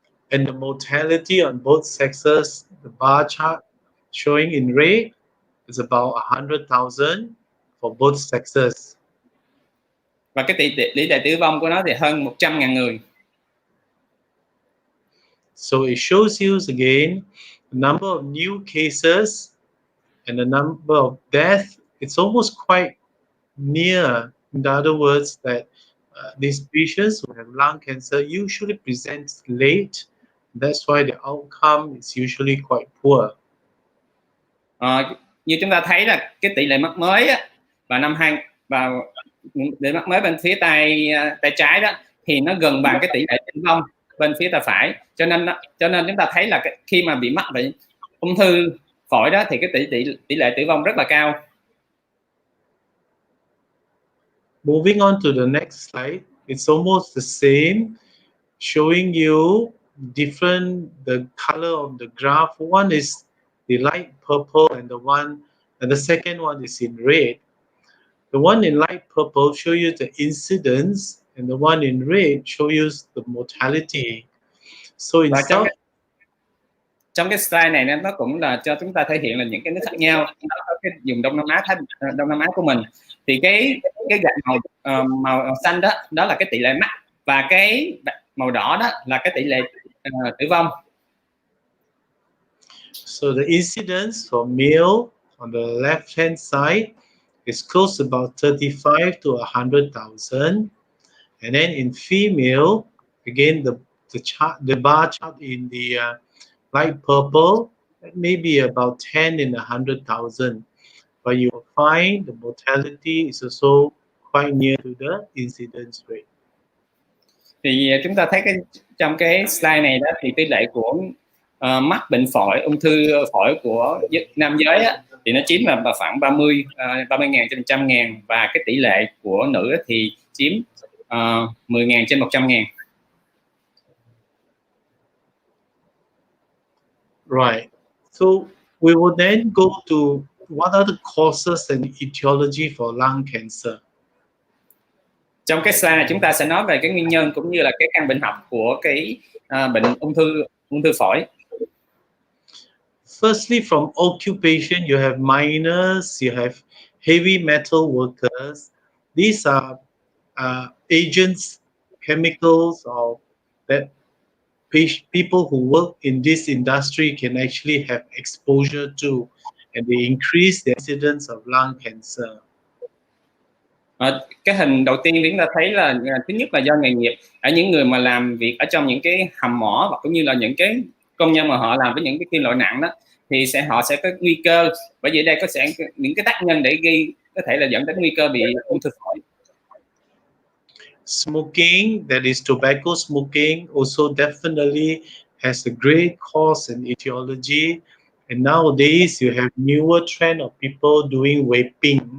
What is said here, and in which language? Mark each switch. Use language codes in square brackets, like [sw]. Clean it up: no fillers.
[en] And the mortality on both sexes, the bar chart showing in red is about 100,000 for both sexes. [vi] Và cái tỷ lệ tử vong của nó thì hơn 100.000 người. [en] So it shows you again the number of new cases and the number of deaths. It's almost quite near. In other words, that these patients who have lung cancer usually present late. That's why the outcome is usually quite poor. [vi] Như chúng ta thấy là cái tỷ lệ mắc mới vào tỷ lệ mắc mới bên phía tay trái đó thì nó gần bằng cái tỷ lệ tử vong bên phía tay phải, cho nên chúng ta thấy là khi mà bị mắc bệnh ung thư phổi đó thì cái tỷ lệ tử vong rất là cao. [en] Moving on to the next slide, it's almost the same, showing you the color of the graph. One is the light purple and the second one is in red. The one in light purple show you the incidence and the one in red show you the mortality. So in [vi] trong cái slide này nó cũng là cho chúng ta thể hiện là những cái nước khác nhau ở cái vùng Đông Nam Á của mình. Thì cái gạch màu xanh đó là cái tỷ lệ mắc và cái màu đỏ đó là cái tỷ lệ tử vong. [en] So the incidence for male on the left hand side is close about 35 to 100,000, and then in female, again the bar chart in the light purple, maybe about 10 in 100,000, but you will find the mortality is also quite near to the incidence rate. [vi] Thì chúng ta thấy trong cái slide này đó thì tỷ lệ của mắc bệnh phổi, ung thư phổi của nam giới á, thì nó chiếm là khoảng 30.000 trên 100.000, và cái tỷ lệ của nữ thì chiếm 10.000 trên 100.000. [en] Right. So we will then go to what are the causes and etiology for lung cancer. [vi] Trong cái slide này chúng ta sẽ nói về cái nguyên nhân cũng như là cái căn bệnh học của cái bệnh ung thư phổi. [en] Firstly, from occupation, you have miners, you have heavy metal workers. These are agents, chemicals, or that people who work in this industry can actually have exposure to, and they increase the incidence of lung cancer. [vi] Cái hình đầu tiên chúng ta thấy là thứ nhất là do nghề nghiệp, ở những người mà làm việc ở trong những cái hầm mỏ, hoặc cũng như là những cái công nhân mà họ làm với những cái kim loại nặng đó, thì họ sẽ có nguy cơ, bởi vì đây sẽ những cái tác nhân để có thể là dẫn đến nguy cơ bị ung thư phổi. [en] Smoking, that is tobacco smoking, also definitely has a great cause and etiology. And nowadays you have newer trend of people doing vaping.